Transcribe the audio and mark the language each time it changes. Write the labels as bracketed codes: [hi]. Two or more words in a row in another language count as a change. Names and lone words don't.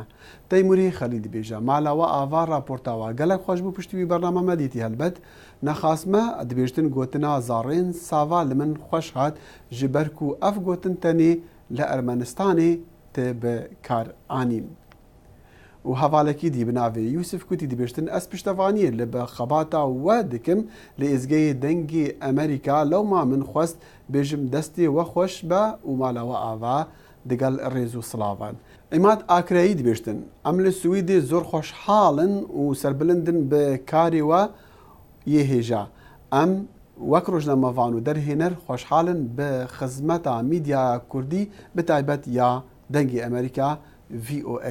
[ku] Teymûrî Xelî dibêje mala we ava raporta we gelek xweş bû piştî wî bername me dîtî helbet nexasme dibêjtin gotina zarên sava li min xweş hat ji ber ku ev gotin tenê li Ermenistanê tê bi kar anîn. û hevalekî dî bi navê Yusuf Kutî dibêjtin ez piştevaniyê li bi xebata we dikim li êzgehê dengê Amerîka lewma min xwest bêjim destê we xweş be û mala we ava digel rêz û silavan. ئەیمات ئاکرایی دەبێشتن ئەم لە سویدێ زۆر خۆشحاڵن و سەربلندن بە کاریوە یێهێژە ئەم وەک ڕۆژنامەڤان و دەرهێنەر خۆشحاڵن بە خزمەتە میدیا کوردی بتایبەت یا دەنگی ئەمریکا VOA.